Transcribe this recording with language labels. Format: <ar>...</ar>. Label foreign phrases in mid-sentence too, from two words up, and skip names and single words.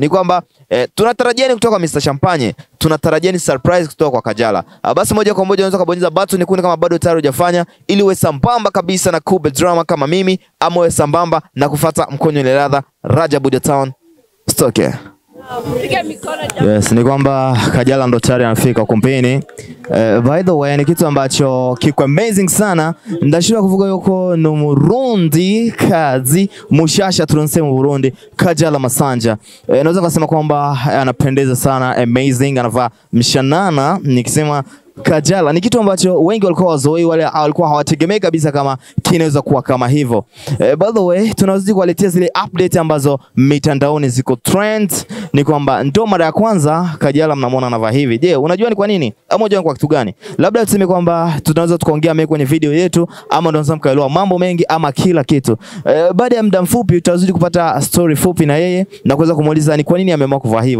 <sw>Ni kwamba tunatarajia kutoka kwa Mr. Champagne, tunatarajia surprise kutoka kwa Kajala. Basi moja kwa moja unaweza kubonyeza button nyekundu kama bado tayari hujafanya, ili uwe sambamba kabisa na Kube Drama kama mimi, ama uwe sambamba na kufuata mkonyo ile ladha Raja Buja Town. Stoke. Yes, ni kwamba Kajala ndo tayari anafika kumpeni.</sw> <en>By the way,</en> <sw>ni kitu ambacho kiko amazing sana.</sw> <rn>Ndashira kuvuga yuko no Burundi kazi mushasha turonse mu Burundi Kajala Masanja.</rn> <sw>Naweza kusema kwamba anapendeza sana, amazing, anavaa mshanana. Nikisema Kajala ni kitu ambacho wengi walikuwa wazoei, wale walikuwa hawategemei kabisa kama kinaweza kuwa kama hivyo.</sw> <en>By the way,</en> <sw>tunazidi kuwaletea zile update ambazo mitandaoni ziko trend. Ni kwamba ndo mara ya kwanza Kajala mnamuona anavaa hivi. Je, unajua ni kwa nini? Ama unajua kwa kitu gani? Labda tuseme kwamba tunaweza tukaongea mengi kwenye video yetu, ama tunaweza mkaelewa mambo mengi ama kila kitu. Baada ya muda mfupi tutazidi kupata story fupi na yeye na kuweza kumuuliza ni kwa nini ameamua kuvaa hivyo.</sw>